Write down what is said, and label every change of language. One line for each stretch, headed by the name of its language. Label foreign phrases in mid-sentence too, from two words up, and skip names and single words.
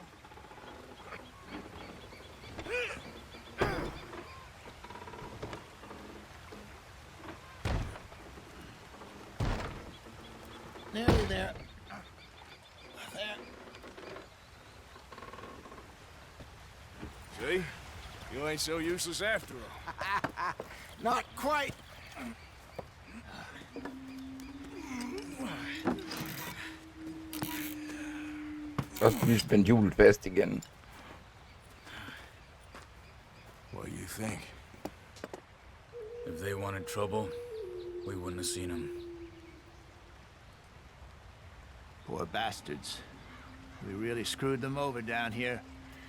English: Nearly there. There. See? You ain't so useless after all. Not quite.
Danish: Så skal vi spænde hjulet fast igen.
English: What do you think? If they wanted trouble, we wouldn't have seen them. Poor bastards. We really screwed them over down here.